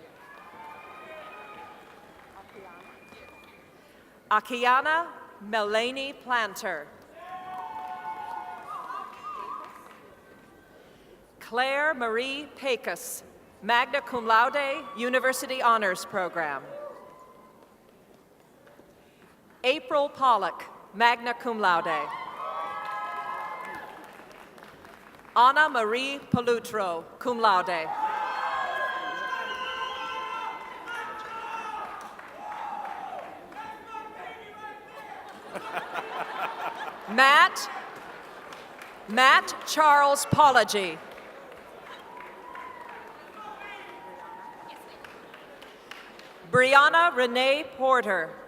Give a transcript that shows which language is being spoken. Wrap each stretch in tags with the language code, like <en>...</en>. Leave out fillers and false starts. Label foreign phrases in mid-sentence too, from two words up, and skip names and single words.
<en>Akiana Melanie Planter. Claire Marie Pecos,</en> <la>magna cum laude,</la> <en>University Honors Program.</en> <la>April Pollock, magna cum laude.</la> <en>Anna Marie Palutro,</en> <la>cum laude.</la> <en>Matt Charles Pology. Brianna Renee Porter.</en>